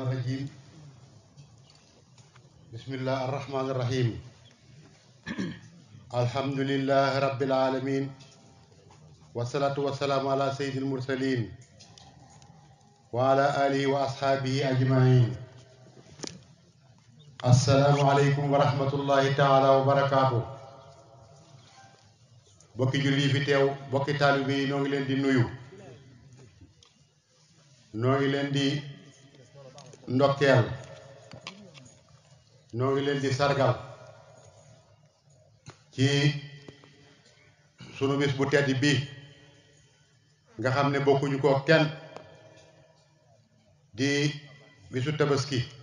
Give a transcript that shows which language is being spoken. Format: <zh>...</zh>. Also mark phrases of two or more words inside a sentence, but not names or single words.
<ar>الرجيم بسم الله الرحمن الرحيم الحمد لله رب العالمين والصلاة والسلام على سيد المرسلين وعلى آله وأصحابه أجمعين. السلام عليكم ورحمة الله تعالى وبركاته.</ar> <wo>bokki julli fi teew bokki taalibe yi noo ngi leen di nuyu, noo ngi leen di ndokkeel, noo ngi leen di sargal ci sunu bis bu tedd bi nga xam ne bokkuñu ko kenn di bisu tabaski.</wo>